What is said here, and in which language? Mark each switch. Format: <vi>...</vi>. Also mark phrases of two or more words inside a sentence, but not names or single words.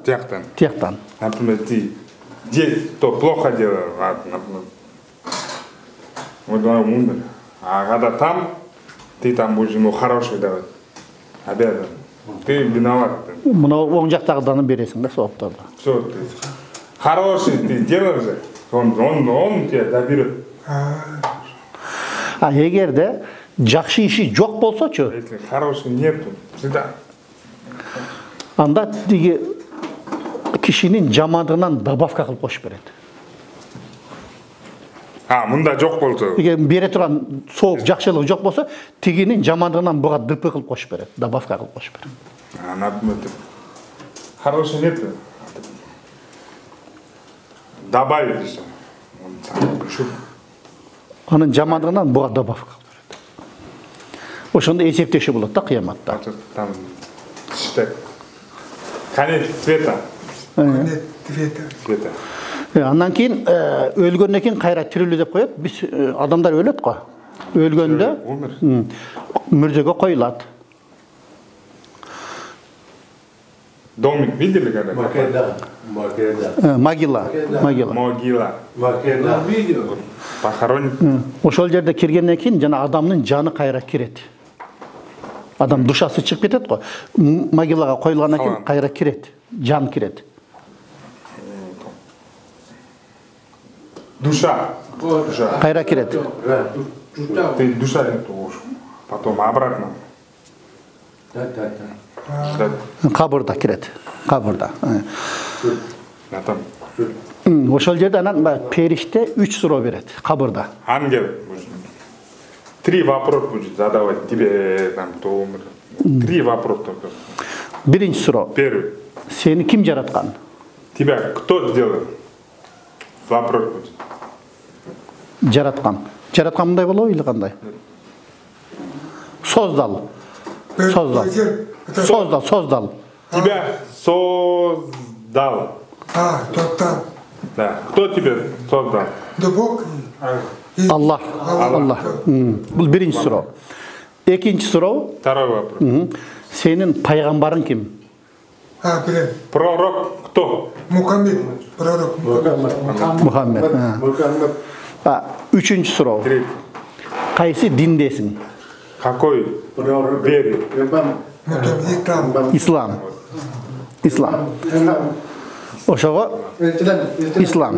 <ky>Тияктан.</ky> <ru>Например, ты здесь то плохо делал, например. Вот он умер. А когда там, ты там будешь ему хороший давать. Обязан. Ты виноват.</ru> <ky>Мына оң жактагыдан бересиң да соопторду.</ky> <ru>Все, ты хороший ты делаешь же, он тебя доберет.</ru> <ky>А эгерде жакшы иши жок болсочу,</ky> <ru>если хороший нету, всегда.</ru> <ky>Анда тиги кишинин жамандыгынан добавка кылып кошуп берет. Мында жок болсо. Эгер бере турган сооп жакшылык жок болсо, тигинин жамандыгынан буга дп кылып кошуп берет, добавка кылып кошуп берет.</ky> <ru>Например, хороший нету. Добавить еще.</ru> <ky>Анын жамандыгынан буга добавка кылып берет. Ошондо эсептешүү болот да кыяматта.</ky> <ru>Там считать. Конец света.</ru> <ky>Андан кийин өлгөндөн кийин кайра тирилүү деп коет. Биз адамдар өлөт го. Өлгөндө мүрзөгө коюлат.</ky> <ru>Домик видели когда? Могила. Похоронить.</ru> <ky>Ошол жерде киргенден кийин жана адамдын жаны кайра кирет. Адам душасы чыгып кетет го. Могилага коюлгандан кийин кайра кирет. Жан кирет.</ky> <ru>Душа.</ru> <ky>Кайра кирет.</ky> <ru>Ты душа потом обратно.</ru> <ky>Кабырда кирет. Кабырда.</ky> <ru>Там.</ru> <ky>Ошол жерде анан периште 3 суроо берет кабырда.</ky> <ru>Ангел. 3 вопроса будет задавать тебе там кто умер. 3 вопроса только.</ru> <ky>Биринчи суроо.</ky> <ru>Первый.</ru> <ky>Сени ким жараткан?</ky> <ru>Тебя кто сделал? Вопрос будет.</ru> <ky>Жараткан. Жараткан мындай болобу или кандай?</ky> <ru>Создал. Тебя создал.</ru> <ky>Топтан.</ky> <ru>Да. Кто тебя создал? Да Бог.</ru> <ky>Аллах. Бул биринчи суроо. Экинчи суроо.</ky> <ru>Второй вопрос.</ru> <ky>Сенин пайгамбарың ким? Билем.</ky> <ru>Пророк кто? Мухаммед. Пророк</ru> <ky>Мухаммед. Үчүнчү суроо.</ky> <ru>Третий.</ru> <ky>Кайсы диндесиң?</ky> <ru>Какой вере?</ru> <ky>Ислам. Ошого ислам.</ky>